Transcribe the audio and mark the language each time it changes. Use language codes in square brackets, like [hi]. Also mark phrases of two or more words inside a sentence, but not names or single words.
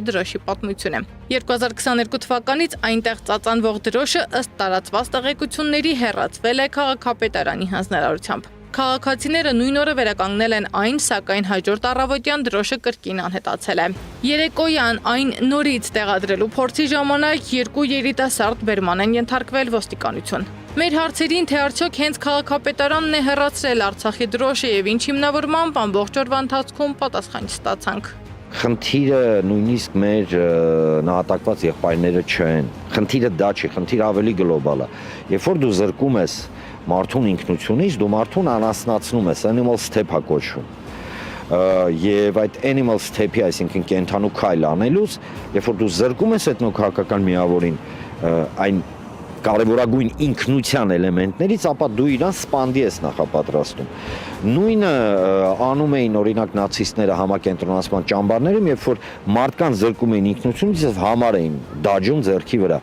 [hy] դրոշի պատմությունը։ 2022 թվականից այնտեղ ծածանվող դրոշը ըստ տարածված տեղեկությունների հեռացվել է քաղաքապետարանի հանձնարարությամբ։ Քաղաքացիները նույն օրը վերականգնել են այն, սակայն հաջորդ առավոտյան դրոշը կրկին անհետացել է։ Երեկոյան այն նորից տեղադրելու փորձի ժամանակ երկու երիտասարդ բերման են ենթարկվել ոստիկանություն։ Մեր հարցերին, թե արդյոք հենց քաղաքապետարանն է հեռացրել Արցախի դրոշը եւ ինչ հիմնավորմամբ ամբողջ օրվա ընթացքում պատասխան չստացանք։ Խնդիրը նույնիսկ մեր նահատակված եղբայրները չեն։ Խնդիրը դա չի, խնդիրը ավելի գլոբալ է։ Երբ որ դու զրկում ես մարդուն ինքնությունից, դու մարդուն անասնացնում ես, [en] animal step [hy] է կոչվում։ Եվ այդ [en] animal step- [hy] ի, այսինքն կենդանու քայլ անելուց, երբ որ դու զրկում ես էթնոքաղաքական միավորին այն կարևորագույն ինքնության էլեմենտներից, ապա դու իրան սպանդի ես նախապատրաստում։ Նույնը անում էին օրինակ նացիստները համակենտրոնացման ճամբարներում, երբ որ մարդկանց զրկում էին ինքնությունից եւ համար էին դաջում ձեռքի վրա։